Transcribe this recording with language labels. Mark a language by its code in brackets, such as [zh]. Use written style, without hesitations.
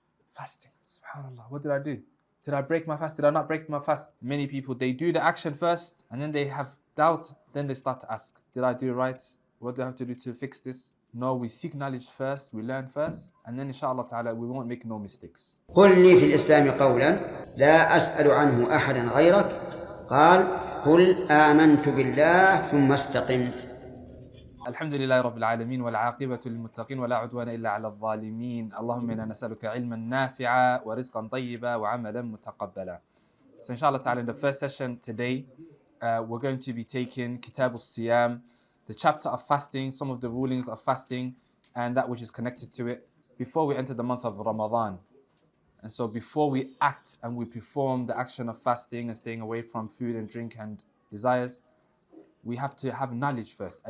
[en] Fasting, subhanallah, what did I do? Did I break my fast? Did I not break my fast? Many people, they do the action first and then they have doubt, then they start to ask, did I do right? What do I have to do to fix this? No, we seek knowledge first, we learn first, and then inshallah ta'ala we won't make no mistakes. [ar] قل لي في الإسلام قولا لا أسأل عنه أحدا غيرك قال قل آمنت بالله ثم استقم. الحمد لله رب العالمين والعاقبة للمتقين ولا عدوان إلا على الظالمين. اللهم إنا نسألك علما نافعا ورزقا طيبا وعملا متقبلا. [en] So inshallah ta'ala in the first session today, we're going to be taking Kitab al-Siyam, the chapter of fasting, some of the rulings of fasting and that which is connected to it before we enter the month of Ramadan. And so before we act and we perform the action of fasting and staying away from food and drink and desires, we have to have knowledge first.